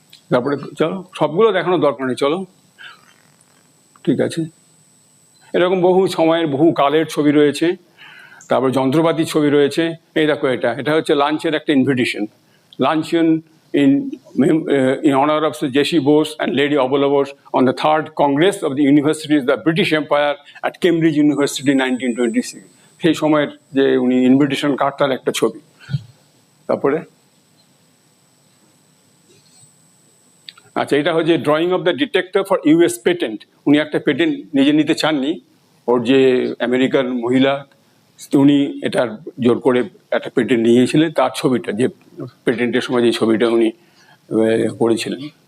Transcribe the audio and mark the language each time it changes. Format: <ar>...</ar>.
<bn>তারপরে চলো, সবগুলো দেখানোর দরকার নেই, চলো, ঠিক আছে। এরকম বহু সময়ের বহু কালের ছবি রয়েছে। তারপর যন্ত্রপাতির ছবি রয়েছে। এই দেখো, এটা হচ্ছে লাঞ্চের একটা invitation, luncheon</bn> <en>in honor of Sir J.C. Bose and Lady Obola Bose on the 3rd Congress of the Universities of the British Empire at Cambridge University 1926।</en> <bn>সেই সময়ের যে উনি ইনভিটেশন কার্ডটার একটা ছবি। তারপরে আচ্ছা, এটা হচ্ছে</bn> <en>Drawing of the detector for US patent.</en> <bn>উনি একটা পেটেন্ট নিজে নিতে চাননি, ওর যে আমেরিকান মহিলা উনি এটার জোর করে একটা পেটেন্ট নিয়েছিলেন, তার ছবিটা, যে পেটেন্টের সময় যে ছবিটা উনি করেছিলেন।</bn>